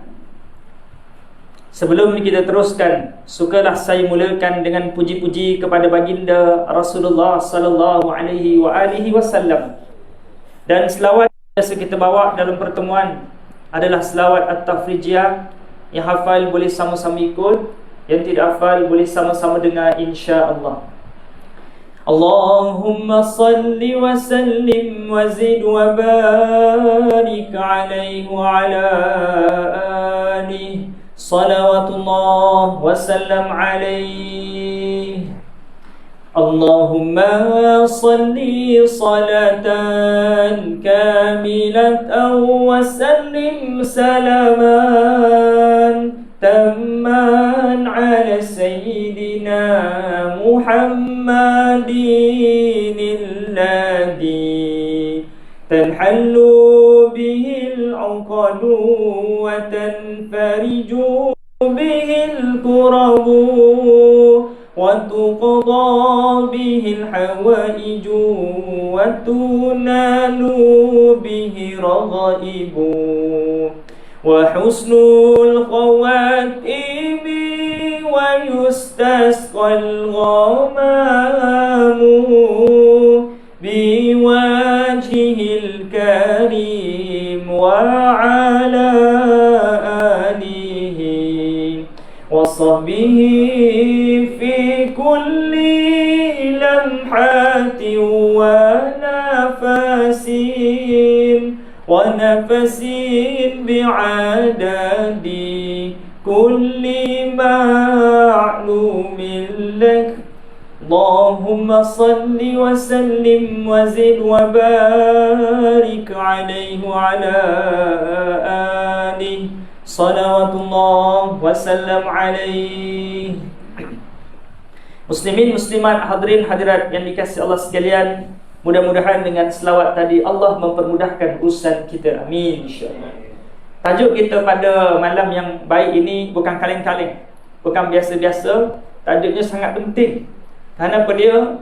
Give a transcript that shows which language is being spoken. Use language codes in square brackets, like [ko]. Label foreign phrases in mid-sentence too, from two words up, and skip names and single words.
[ms] Sebelum kita teruskan, sukalah saya mulakan dengan puji-puji kepada baginda Rasulullah [ar] صلى الله عليه وسلم. [ms] Dan selawat yang biasa kita bawa dalam pertemuan adalah selawat At-Tafrijiyah. Yang hafal boleh sama-sama ikut, yang tidak hafal boleh sama-sama dengar, insya-Allah. [ar] اللهم صل وسلم وزد وبارك عليه وعلى آله صلوات الله وسلام عليه. اللهم صل صلاة كاملة وسلم سلاما تاما على سيدنا محمد الذي تنحل به العقد وتنفرج به الكرب وتقضى به الحوائج وتنال به الرغائب وحسن الخواتيم ويستسقى الغمام بوجهه الكريم وعلى آله وصحبه في كل لمحة ونفس ونفس بعدد كل معلوم لك. اللهم صل وسلم وزد وبارك عليه وعلى آله صلوات الله وسلام عليه. [ms] Muslimin, muslimat, hadirin hadirat yang dikasihi Allah sekalian, mudah-mudahan dengan selawat tadi Allah mempermudahkan urusan kita, [ar] آمين إن شاء الله. [ms] Tajuk kita pada malam yang baik ini bukan kaleng-kaleng, bukan biasa-biasa. Tajuknya sangat penting. Kerana apa dia?